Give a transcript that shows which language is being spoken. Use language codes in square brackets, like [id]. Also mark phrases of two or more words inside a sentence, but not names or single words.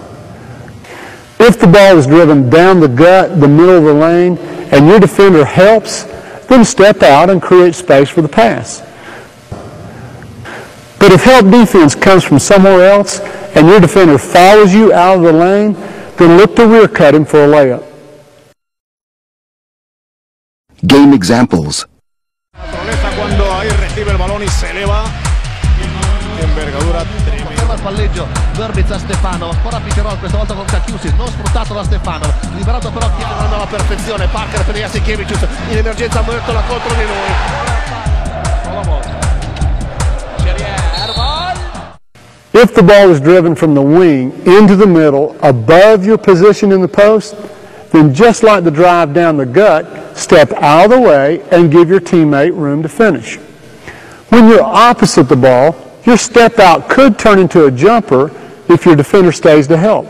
[en] If the ball is driven down the gut, the middle of the lane, and your defender helps, then step out and create space for the pass. But if help defense comes from somewhere else and your defender follows you out of the lane, then look to rear cut him for a layup. Game examples. [es] Quando recibe el balón y se eleva. Envergadura tremenda. [it] Ferma il palleggio, Verbitz a Stefanov, ancora Piccherol, questa volta con Kakiusis, non sfruttato da Stefanov, liberato però chiamando alla perfezione, Parker per Jasikevičius, in emergenza Mörtola contro di lui. [en] If the ball is driven from the wing into the middle above your position in the post, then just like the drive down the gut, step out of the way and give your teammate room to finish. When you're opposite the ball, your step out could turn into a jumper if your defender stays to help.